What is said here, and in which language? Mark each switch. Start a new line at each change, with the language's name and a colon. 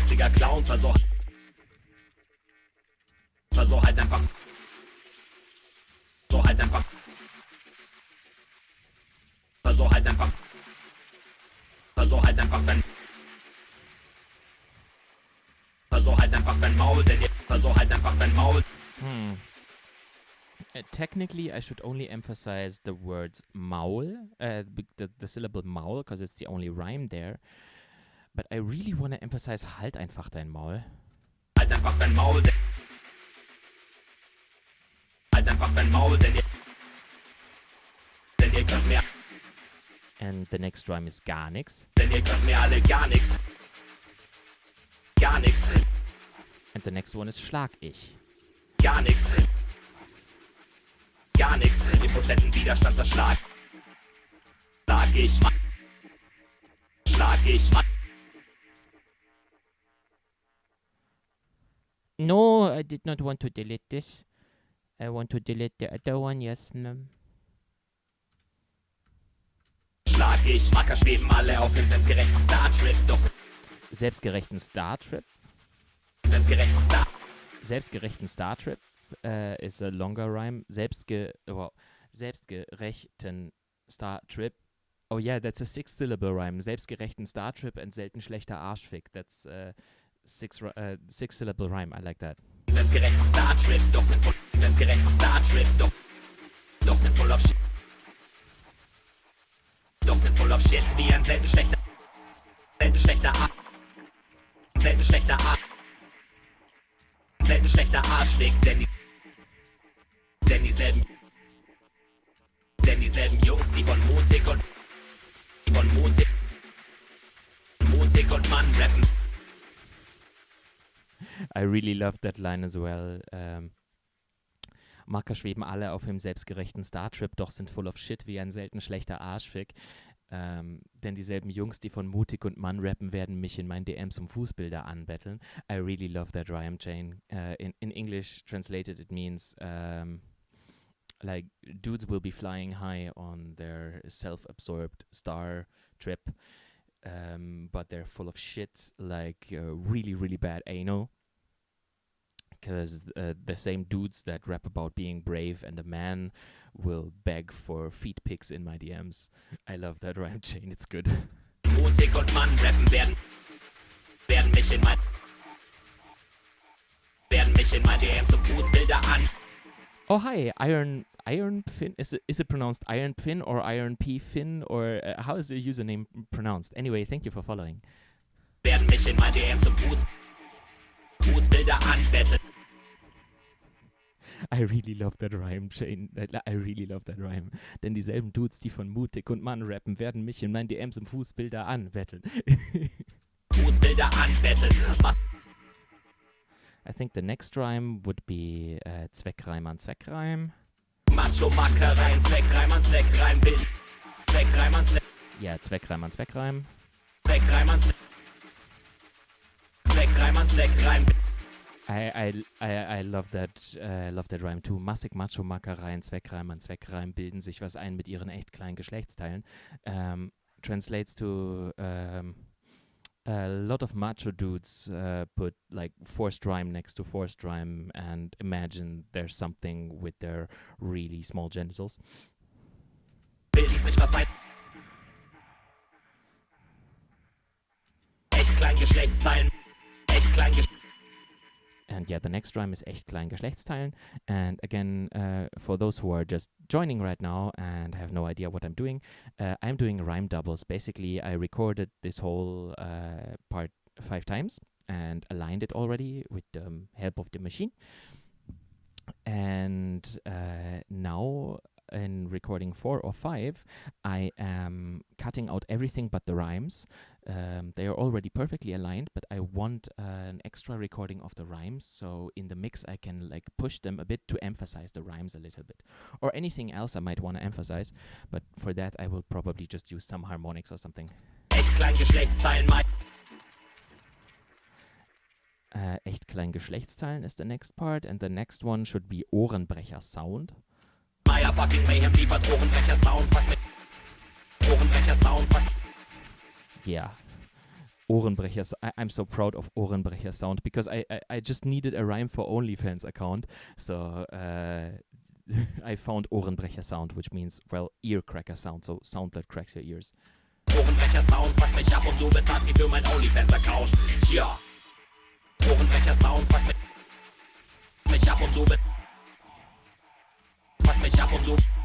German: Clowns, also halt einfach dein Maul, denn halt einfach dein Maul.
English: Technically, I should only emphasize the words Maul, the syllable Maul, because it's the only rhyme there. But I really want to emphasize
German: halt einfach dein Maul. Halt einfach dein Maul, denn ihr könnt mir.
English: And the next rhyme is
German: gar nix. Denn ihr könnt mir alle gar nix. Gar nix.
English: And the next one is
German: schlag ich. Gar nix. Gar nix. Den potenten Widerstand zerschlag. Schlag ich.
English: No, I did not want to delete this. I want to delete the other one, yes. No.
German: Schlag ich. Macker schweben alle auf dem selbstgerechten Star-Trip. Doch Selbstgerechten Star-Trip? Selbstgerechten Star-Trip
English: is a longer rhyme.
German: Selbstgerechten Star-Trip.
English: Oh yeah, that's a 6-syllable rhyme.
German: Selbstgerechten Star-Trip
English: and
German: selten schlechter Arschfick.
English: That's a 6-syllable rhyme. I like that.
German: Selbstgerechten Star-Trip, doch sind voll
English: of shit.
German: Doch sind voll
English: of shit,
German: wie ein selten schlechter Arschfick, denn dieselben Jungs, die von Mutig und Mann rappen.
English: I really love that line as well.
German: Macker schweben alle auf dem selbstgerechten Star-Trip, doch sind
English: full of shit
German: wie ein selten schlechter Arschfick. Denn dieselben Jungs, die von Mutig und Mann rappen, werden mich in meinen DMs um Fußbilder anbetteln.
English: I really love that rhyme chain. In English translated it means like dudes will be flying high on their self-absorbed star trip, but they're full of shit, like really, really bad anal. because the same dudes that rap about being brave and a man will beg for feet pics in my DMs. I love that rhyme chain, it's good.
German: Mutig und Mann rappen werden mich in mein DM zum Fußbilder an.
English: Oh hi, Iron Pin. Is it pronounced Iron Pin or Iron P Fin, or how is your username pronounced? Anyway, thank you for following.
German: Werden mich in mein DM zum Fußbilder anbetteln.
English: I really love that rhyme, Shane. I really love that rhyme.
German: Denn dieselben Dudes, die von Mutig und Mann rappen, werden mich in meinen DMs im Fußbilder anbetteln. Fußbilder anbetteln.
English: I think the next rhyme would be
German: Zweckreim an Zweckreim. Macho-Mackereien, Zweckreim an Zweckreim, Bild. Zweckreim an Zweckreim. Yeah, Zweckreim an Zweckreim. Zweckreim an Zweckreim an Zweckreim.
English: I love that rhyme too.
German: Massig Macho-Mackereien, Zweckreim an Zweckreim bilden sich was ein mit ihren echt kleinen Geschlechtsteilen.
English: Translates to a lot of macho dudes put like forced rhyme next to forced rhyme and imagine there's something with their really small genitals.
German: Bilden sich was ein. Echt kleinen Geschlechtsteilen. Echt kleinen Geschlechtsteilen.
English: And yeah, the next rhyme is
German: echt klein Geschlechtsteilen.
English: And again, for those who are just joining right now and have no idea what I'm doing rhyme doubles. Basically, I recorded this whole part 5 times and aligned it already with the help of the machine. And now in recording 4 or 5, I am cutting out everything but the rhymes. They are already perfectly aligned, but I want an extra recording of the rhymes, so in the mix I can like push them a bit to emphasize the rhymes a little bit, or anything else I might want to emphasize, but for that I will probably just use some harmonics or something.
German: Echt klein Geschlechtsteilen, Echt klein Geschlechtsteilen
English: is the next part, and the next one should be
German: Ohrenbrecher Sound. Meier fucking Mayhem liefert Ohrenbrecher Sound, fuck mit Ohrenbrecher Sound, fuck.
English: Yeah. Ohrenbrecher. I'm so proud of
German: Ohrenbrecher Sound
English: because I just needed a rhyme for OnlyFans account. So I found
German: Ohrenbrecher Sound,
English: which means, well, ear cracker sound. So sound that cracks your ears.
German: Ohrenbrecher Sound, fuck mich ab und du bezahlst mich für mein OnlyFans Account. Tja. Ohrenbrecher Sound, fuck mich ab und du fuck mich ab und du.